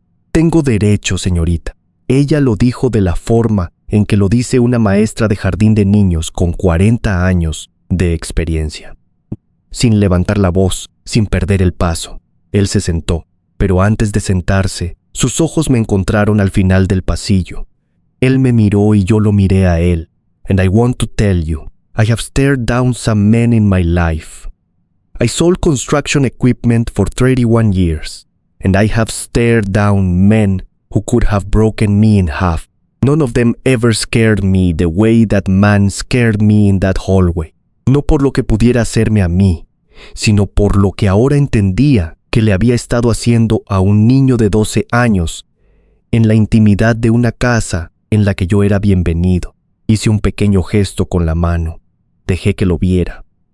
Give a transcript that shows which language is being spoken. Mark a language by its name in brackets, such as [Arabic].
[Spanish] Tengo derecho, señorita. Ella lo dijo de la forma en que lo dice una maestra de jardín de niños con 40 años de experiencia. Sin levantar la voz, sin perder el paso, él se sentó, pero antes de sentarse, sus ojos me encontraron al final del pasillo. Él me miró y yo lo miré a él. [English] And I want to tell you, I have stared down some men in my life. I sold construction equipment for 31 years, and I have stared down men who could have broken me in half. None of them ever scared me the way that man scared me in that hallway. [Spanish] No por lo que pudiera hacerme a mí, sino por lo que ahora entendía que le había estado haciendo a un niño de 12 años en la intimidad de una casa en la que yo era bienvenido. Hice un pequeño gesto con la mano. Dejé que lo viera.